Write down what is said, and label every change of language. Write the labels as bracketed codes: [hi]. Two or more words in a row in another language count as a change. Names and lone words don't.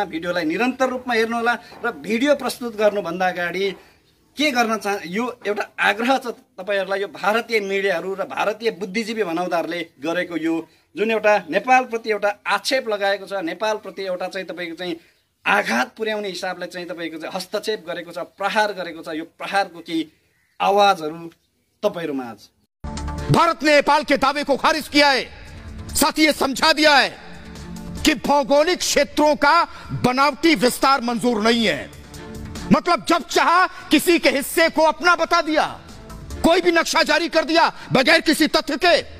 [ne] भिडियोलाई निरन्तर रूपमा हेर्नुहोला र भिडियो प्रस्तुत गर्नुभन्दा अगाडि के गर्न यो एउटा आग्रह छ तपाईहरुलाई, यो भारतीय मिडियाहरू र भारतीय बुद्धिजीवी भनाउँदाहरूले गरेको यो जुन एउटा नेपालप्रति एउटा आक्षेप लगाएको छ, नेपालप्रति एउटा चाहिँ तपाईको चाहिँ आघात पुर्याउने हिसाबले चाहिँ तपाईको चाहिँ हस्तक्षेप गरेको छ, प्रहार गरेको छ, यो प्रहारको केही आवाजहरू तपाईहरुमा आज। [hi] भारत ने नेपाल के दावे को खारिज किया है, साथ ही ये समझा दिया है कि भौगोलिक क्षेत्रों का बनावटी विस्तार मंजूर नहीं है। मतलब जब चाहा किसी के हिस्से को अपना बता दिया, कोई भी नक्शा जारी कर दिया बगैर किसी तथ्य के।